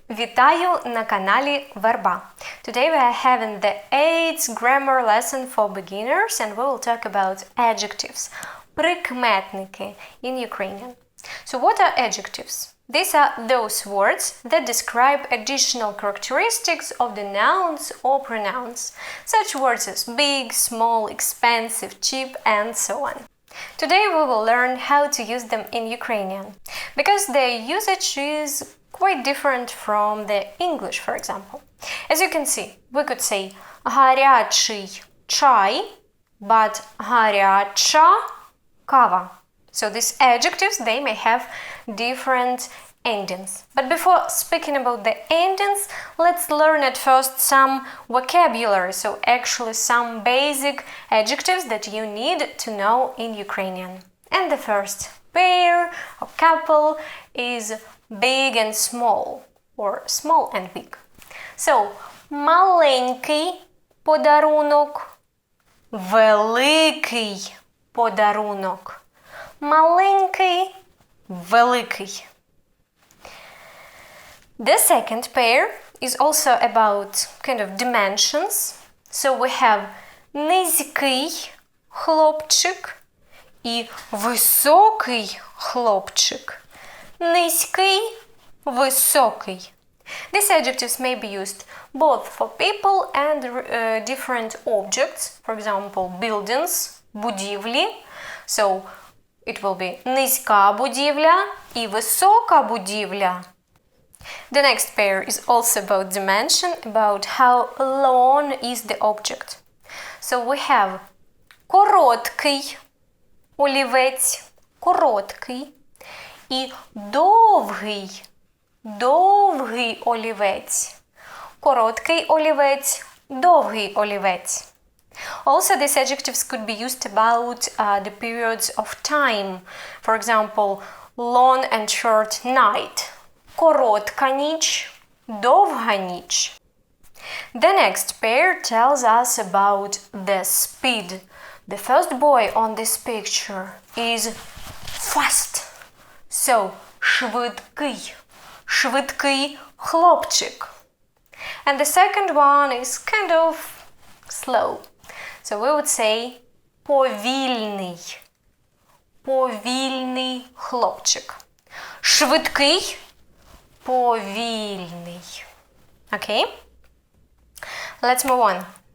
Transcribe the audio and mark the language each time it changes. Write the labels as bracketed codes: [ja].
[uk] Вітаю на каналі VERBA. [en] Today we are having the 8th grammar lesson for beginners and we will talk about adjectives. Прикметники in Ukrainian. So what are adjectives? These are those words that describe additional characteristics of the nouns or pronouns, such words as big, small, expensive, cheap, and so on. Today we will learn how to use them in Ukrainian, because their usage is quite different from the English, for example. As you can see, we could say [uk] гарячий чай, [en] but [uk] гаряча кава. [en] So these adjectives, they may have different endings. But before speaking about the endings, let's learn at first some vocabulary, so actually some basic adjectives that you need to know in Ukrainian. And the first pair or couple is big and small, or small and big. [uk] So, маленький подарунок, великий подарунок. Маленький, великий. [en] The second pair is also about kind of dimensions. So we have [uk] низький хлопчик і високий хлопчик. Низький, високий. [en] These adjectives may be used both for people and different objects. For example, buildings, будівлі. So it will be [uk] низька будівля і висока будівля. [en] The next pair is also about dimension, about how long is the object. So we have [uk] короткий олівець, короткий, і довгий, довгий олівець, короткий олівець, довгий олівець. [en] Also, these adjectives could be used about the periods of time. For example, long and short night. [uk] Коротка ніч, довга ніч. [en] The next pair tells us about the speed. The first boy on this picture is fast. [uk] So, швидкий, швидкий хлопчик. [en] And the second one is kind of slow. So we would say [uk] повільний, повільний хлопчик. Швидкий, повільний. [en] Okay? Let's move on.